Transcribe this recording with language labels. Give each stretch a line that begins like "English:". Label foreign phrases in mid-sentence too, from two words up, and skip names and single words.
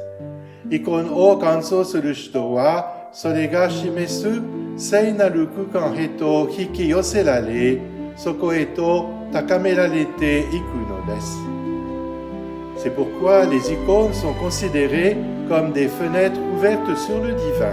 Japanese: イコンを観想する人はそれが示す聖なる空間へと引き寄せられ、そこへと高められていくのです。
French: C'est pourquoi les icônes sont considérées comme des fenêtres ouvertes sur le divin.